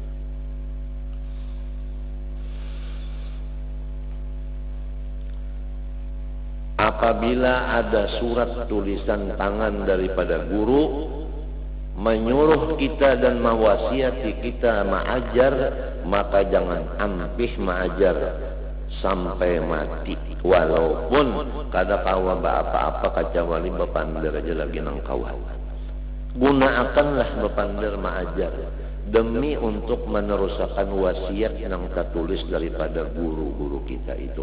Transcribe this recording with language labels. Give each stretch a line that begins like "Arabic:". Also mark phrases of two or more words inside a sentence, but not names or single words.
Indonesian: Apabila ada surat tulisan tangan daripada guru menyuruh kita dan mewasiati kita mengajar,
Banjar: maka jangan ampih mengajar sampai mati. Walaupun kada kawa apa-apa kacawali bepander aja lagi nang kawan.
Indonesian: Gunakanlah bepander mengajar. demi untuk meneruskan wasiat yang tertulis daripada guru-guru kita itu.